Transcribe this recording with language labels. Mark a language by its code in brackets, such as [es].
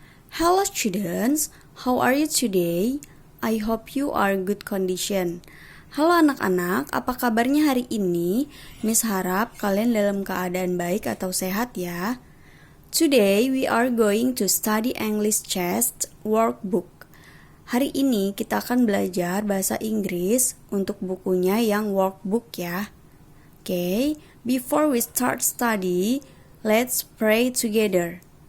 [en] Hello students, how are you today? I hope you are good condition. [id] Halo anak-anak, apa kabarnya hari ini? Miss harap kalian dalam keadaan baik atau sehat ya. [en] Today we are going to study English Chest Workbook. [id] Hari ini kita akan belajar bahasa Inggris untuk bukunya yang workbook ya. [en] Okay, before we start study, let's pray together.